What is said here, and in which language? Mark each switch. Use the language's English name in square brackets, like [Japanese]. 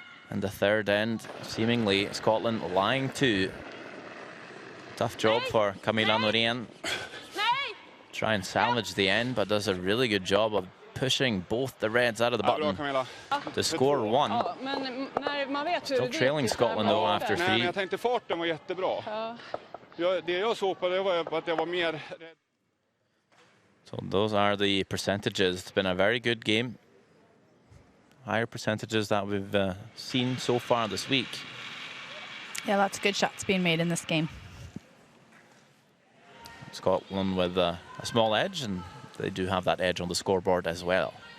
[English] And the third end, seemingly Scotland lying to. Tough job for Camilla Norén. Try and salvage the end, but does a really good job of pushing both the Reds out of the button to score 1. Still trailing Scotland though after 3. [Swedish] Jag tänkte farten var jättebra. Det jag såg på det var att jag var mer rädd. [English] So those are the percentages. It's been a very good game. Higher percentages that we've seen so far this week. Yeah, lots of good shots being made in this game. Scotland with a small edge, and they do have that edge on the scoreboard as well.